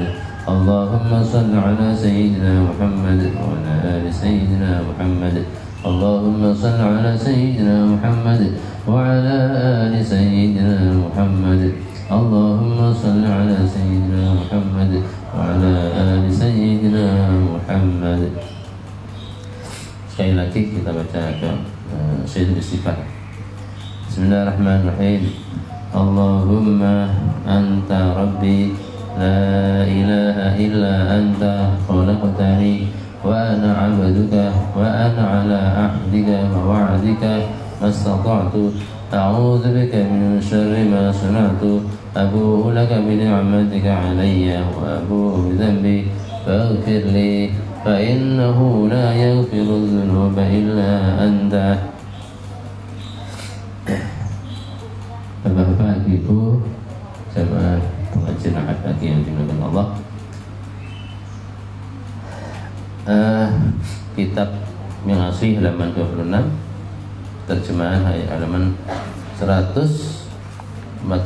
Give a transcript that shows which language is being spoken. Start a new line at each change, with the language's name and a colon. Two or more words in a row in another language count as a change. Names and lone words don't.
Arabic: اللهم صل على سيدنا محمد وعلى آل سيدنا محمد. اللهم صل على سيدنا محمد وعلى آل سيدنا محمد. اللهم صل على سيدنا محمد وعلى آل سيدنا محمد.
Indonesian: Sekali lagi kita baca Sayyidul Istighfar.
Arabic: Bismillahirrahmanirrahim. اللهم أنت ربي لا إله إلا أنت خلقتني وأنا عبدك وأنا على عهدك ووعدك ما استطعت أعوذ بك من شر ما صنعت أبوء لك بنعمتك علي وأبوء بذنبي فاغفر لي فإنه لا يغفر الذنوب إلا أنت.
Indonesian: Bapak-bapak, ibu, jamaah pengajian ahad pagi yang dimuliakan Allah, kitab yang asli halaman 26, terjemahan halaman 149.